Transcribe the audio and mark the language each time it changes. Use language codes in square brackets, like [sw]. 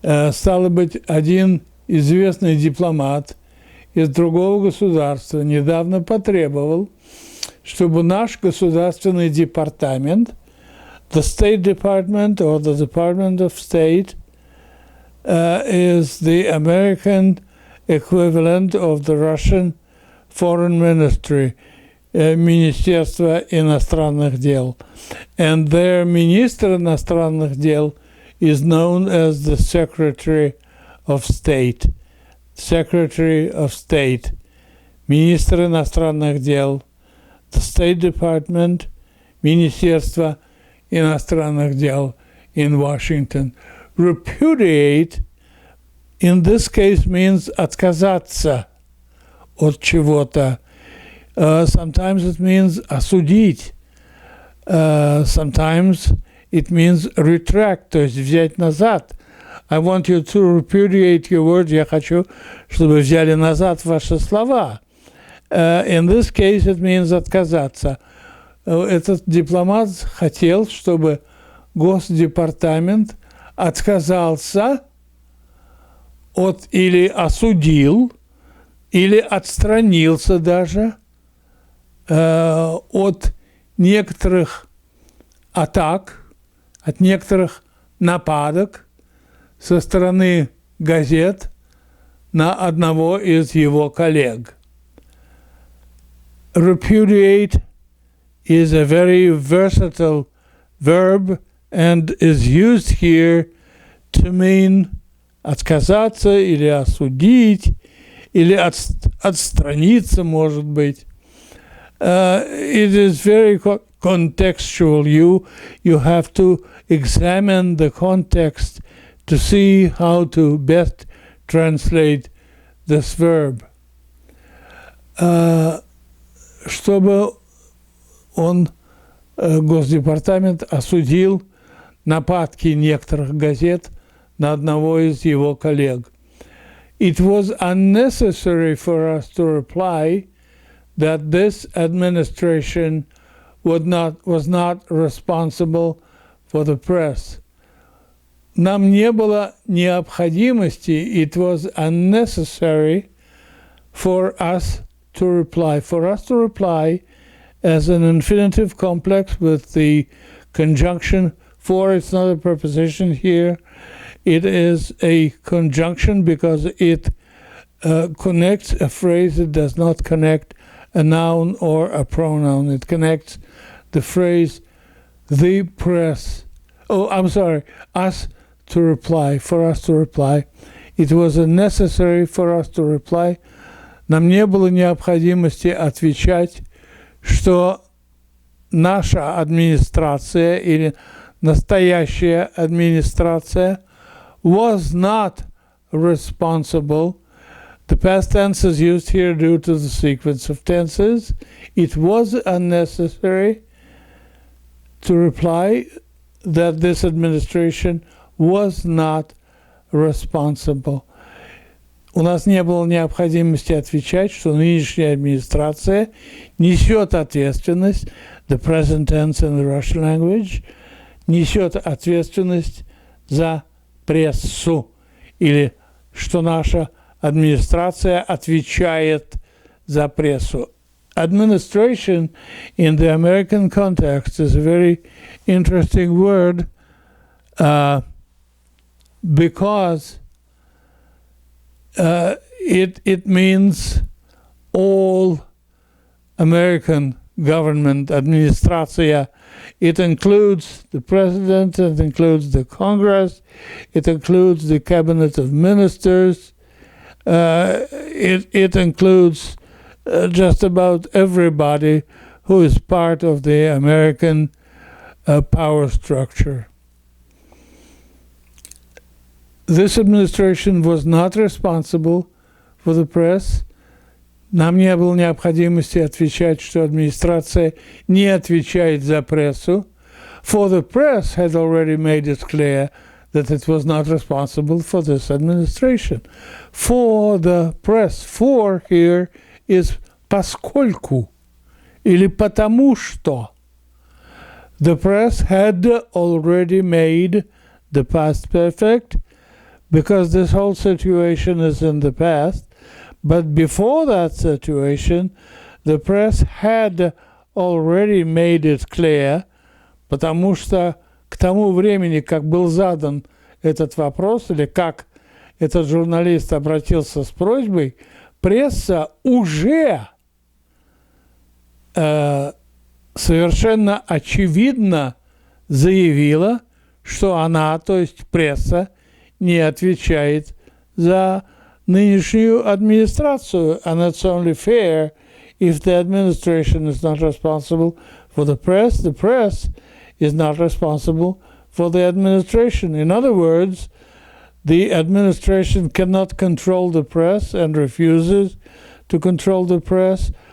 [ru] Стало быть, один известный дипломат из другого государства недавно потребовал, чтобы наш государственный департамент, [en] the State Department or the Department of State, is the American equivalent of the Russian Foreign Ministry, [ru] Министерство иностранных дел. [en] And their [ru] Министр иностранных дел [en] is known as the Secretary of State. Secretary of State. [ru] Министр иностранных дел. [en] The State Department, [ru] Министерство иностранных дел [en] in Washington. Repudiate in this case means [ru] отказаться от чего-то. [en] Sometimes it means [ru] осудить. [en] Sometimes it means retract, [ru] то есть взять назад. [en] I want you to repudiate your words. [ru] Я хочу, чтобы взяли назад ваши слова. [en] In this case it means [ru] отказаться. Этот дипломат хотел, чтобы Госдепартамент отказался от или осудил, или отстранился даже от некоторых атак, от некоторых нападок со стороны газет на одного из его коллег. [en] Repudiate is a very versatile verb and is used here to mean [ru] отказаться или осудить, или отстраниться, может быть. [en] It is very contextual. You have to examine the context to see how to best translate this verb. [ru] Чтобы Госдепартамент осудил нападки некоторых газет на одного из его коллег. [en] It was unnecessary for us to reply that this administration was not responsible for the press. [ru] Нам не было необходимости, [en] it was unnecessary for us to reply. For us to reply as an infinitive complex with the conjunction for, it's not a preposition here. It is a conjunction because it connects a phrase. It does not connect a noun or a pronoun. It connects the phrase, the press. Oh, I'm sorry, us to reply, for us to reply. It was necessary for us to reply. [ru] Нам не было необходимости отвечать, что наша администрация или настоящая администрация [en] was not responsible. The past tense is used here due to the sequence of tenses. It was unnecessary to reply that this administration was not responsible. [ru] У нас не было необходимости отвечать, что нынешняя администрация несет ответственность, [en] the present tense in the Russian language, [ru] несет ответственность за прессу, или что наша администрация отвечает за прессу. [en] Administration in the American context is a very interesting word because it means all American government, administraция. It includes the president, it includes the Congress, it includes the cabinet of ministers, it includes just about everybody who is part of the American power structure. This administration was not responsible for the press. [ru] Нам не было необходимости отвечать, что администрация не отвечает за прессу. [en] For the press had already made it clear that it was not responsible for this administration. For the press, for here is [ru] поскольку или потому что. [en] The press had already made the past perfect because this whole situation is in the past. But before that situation, the press had already made it clear, [ru] потому что к тому времени, как был задан этот вопрос, или как этот журналист обратился с просьбой, пресса уже совершенно очевидно заявила, что она, то есть пресса, не отвечает за нынешнюю администрацию. [en] And it's only fair if the administration is not responsible for the press is not responsible for the administration. In other words, the administration cannot control the press and refuses to control the press.